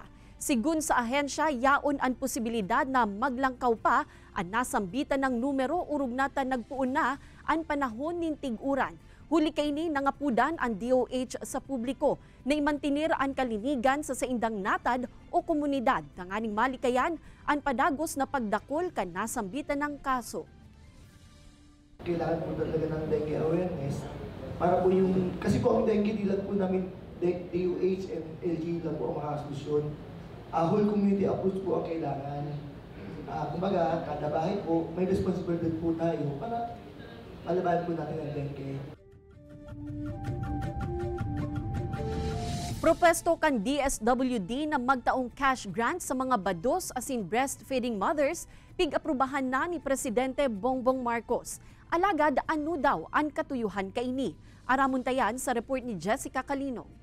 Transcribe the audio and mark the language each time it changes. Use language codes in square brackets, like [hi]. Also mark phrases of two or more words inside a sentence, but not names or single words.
[bik] Sigun sa ahensya, yaon ang posibilidad na maglangkaw pa ang nasambitan ng numero urug natan nagpuon na ang panahon nin tig-uran. Huli kay ni nangapudan ang DOH sa publiko na imantinir ang kalinigan sa saindang natad o komunidad. Nanganing malikayan ang padagos na pagdakol kan nasambitan ng kaso. [tl] Kailangan po talaga ng [en] dengue awareness [tl] para po yung, kasi po ang dengue di lang po namin DOH and LG lang po ang makasolusyon. [en] Whole community approach [tl] po ang kailangan. Kumbaga, kada bahay po, may responsibility po tayo para malabanan po natin ang dengue. [bik] Propesto kan DSWD na magtaong [en] cash grant [bik] sa mga bados asin [en] breastfeeding mothers, [bik] pig-aprubahan na ni Presidente Bongbong Marcos. Alagad ano daw ang katuyuhan kaini? Aramuntayan sa report ni Jessica Calinog.